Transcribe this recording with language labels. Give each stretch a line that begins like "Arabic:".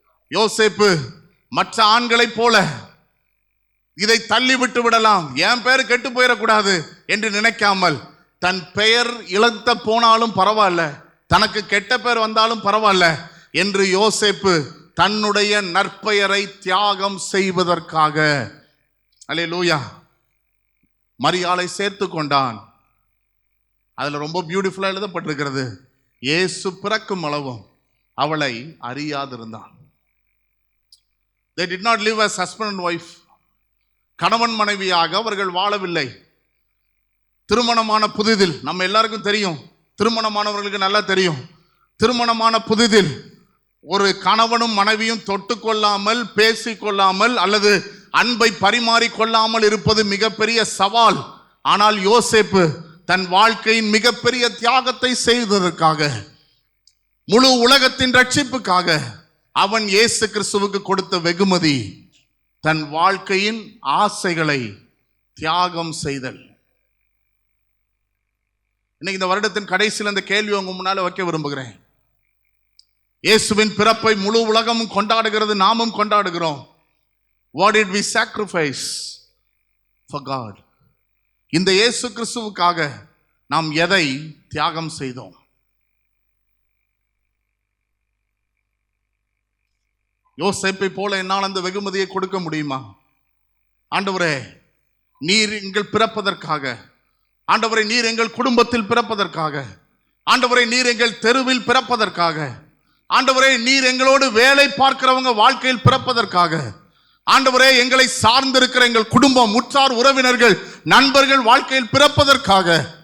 Tamil: யோசேப்பு மற்ற ஆண்களைப் போல இதை தள்ளி விட்டு விடலாம், என் பெயர் கெட்டு போயிடக்கூடாது என்று நினைக்காமல், தன் பெயர் இழந்த போனாலும் பரவாயில்ல, தனக்கு கெட்ட பெயர் வந்தாலும் பரவாயில்ல என்று யோசேப்பு தன்னுடைய நற்பெயரை தியாகம் செய்வதற்காக, அல்லேலூயா, மரியாளை சேர்த்து கொண்டான். அதுல ரொம்ப பியூட்டிஃபுல்லா எழுதப்பட்டிருக்கிறது, இயேசு பிறக்கும் அளவும் அவளை அறியாதிருந்தான்.
English: They did not live as husband and wife.
Tamil: கணவன் மனைவியாக அவர்கள் வாழவில்லை. திருமணமான புதிதில், நம்ம எல்லாருக்கும் தெரியும், திருமணமானவர்களுக்கு நல்லா தெரியும், திருமணமான புதிதில் ஒரு கணவனும் மனைவியும் தொட்டுக்கொள்ளாமல், பேசிக்கொள்ளாமல் அல்லது அன்பை பரிமாறிக்கொள்ளாமல் இருப்பது மிகப்பெரிய சவால். ஆனால் யோசேப்பு தன் வாழ்க்கையின் மிகப்பெரிய தியாகத்தை செய்ததற்காக, முழு உலகத்தின் ரட்சிப்புக்காக அவன் இயேசு கிறிஸ்துவுக்கு கொடுத்த வெகுமதி தன் வாழ்க்கையின் ஆசைகளை தியாகம் செய்தல். இன்னைக்கு இந்த வருடத்தின் கடைசியில் அந்த கேள்வி உங்க முன்னால வைக்க விரும்புகிறேன். இயேசுவின் பிறப்பை முழு உலகமும் கொண்டாடுகிறது, நாமும் கொண்டாடுகிறோம்.
English: What did we sacrifice for God?
Tamil: இந்த இயேசு கிறிஸ்துவுக்காக நாம் எதை தியாகம் செய்தோம்? யோசேப்பை போல என்னால் அந்த வெகுமதியை கொடுக்க முடியுமா? ஆண்டவரே, நீர் எங்கள் பிறப்பதற்காக, ஆண்டவரே நீர் எங்கள் குடும்பத்தில் பிறப்பதற்காக, ஆண்டவரே நீர் எங்கள் தெருவில் பிறப்பதற்காக, ஆண்டவரே நீர் எங்களோடு வேலை பார்க்கிறவங்க வாழ்க்கையில் பிறப்பதற்காக, ஆண்டவரே எங்களை சார்ந்திருக்கிற எங்கள் குடும்பம், உற்றார் உறவினர்கள், நண்பர்கள் வாழ்க்கையில் பிறப்பதற்காக